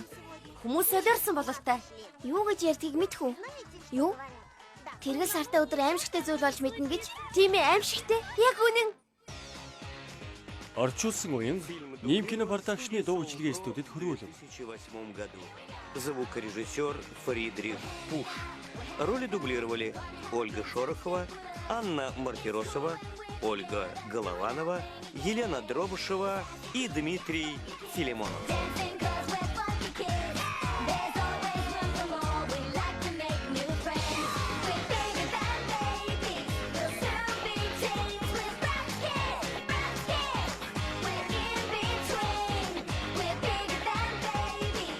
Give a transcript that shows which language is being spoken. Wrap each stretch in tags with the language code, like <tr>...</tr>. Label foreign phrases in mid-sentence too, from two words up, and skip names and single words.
<mn>Хүмүүс солиорсон бололтой. Юу гэж ярьдгийг мэдэх үү? Юу? Тэргэл сартай өдөр аимшигтай зүйл болж мэднэ гэж? Тийм ээ аимшигтэй. Яг үнэн. Орчуулсан уян Ним кино продакшны дуу бичлэгээ студид хөрвүүлв.</mn> <ru>2008 году. Звукорежиссер Фридрих Пуш. Роли дублировали Ольга Шорохова, Анна Мартиросова, Ольга Голованова, Елена Дробышева и Дмитрий Филимонов.</ru> <en>Dancing 'cause we're funky kids. There's always room for more. We like to make new friends. We're bigger than babies. We'll soon be teens. We're bratz kids. We're in between. We're bigger than babies.</en>